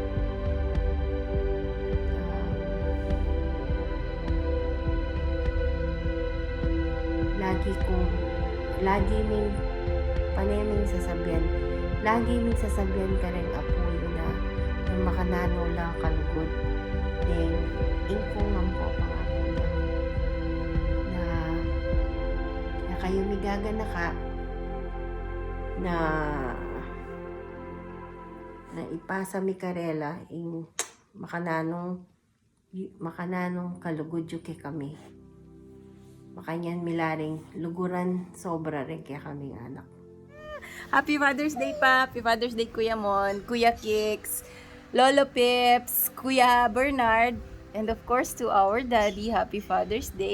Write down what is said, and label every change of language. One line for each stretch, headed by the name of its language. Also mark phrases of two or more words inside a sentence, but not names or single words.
Pampanga: Lagi ming paneming sasabihan ka rin apuyo na makanano lang kalugod. Then, ingkong ang po pangako na kayo migaga na ka na ipasa mi karela ing makananong kalugod yu kay kami. Makanyan milaring luguran sobra rin kaya kaming anak.
English: Happy Father's Day pa! Happy Father's Day Kuya Mon, Kuya Kix, Lolo Pips, Kuya Bernard, and of course to our daddy, Happy Father's Day.